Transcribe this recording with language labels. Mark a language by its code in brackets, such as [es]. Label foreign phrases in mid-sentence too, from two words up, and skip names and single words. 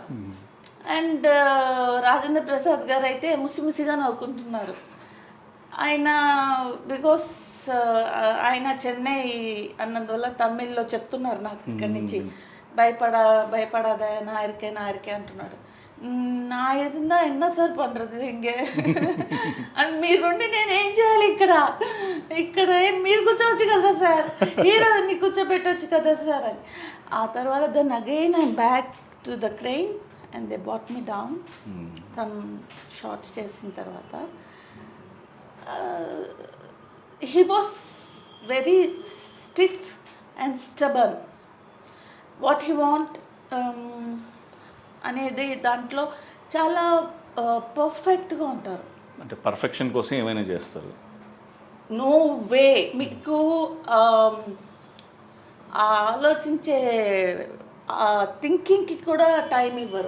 [te] అండ్ రాజేంద్ర ప్రసాద్ గారు అయితే ముసిముసిగా నవ్వుకుంటున్నారు. ఆయన బికాస్ ఆయన చెన్నై అన్నందువల్ల తమిళ్లో చెప్తున్నారు నాకు ఇక్కడి నుంచి. భయపడాదా నాయరికే అంటున్నాడు. [ta] நான் இருந்தா என்ன சார் பண்றது இங்க [te] అండ్ మీరుండి నేను ఏం చేయాలి ఇక్కడ మీరు కూర్చోవచ్చు కదా సార్, హీరోని కూర్చోబెట్టవచ్చు కదా సార్ అని. ఆ తర్వాత [en] then again I back to the crane and they bought me down. some shots [te] చేసిన తర్వాత [en] he was very stiff and stubborn. What he want [te] అనేది దాంట్లో చాలా పర్ఫెక్ట్గా ఉంటారు. అంటే పర్ఫెక్షన్ కోసం ఏమైనా చేస్తారు. [en] no way. [te] మీకు ఆలోచించే థింకింగ్కి కూడా టైం ఇవ్వరు.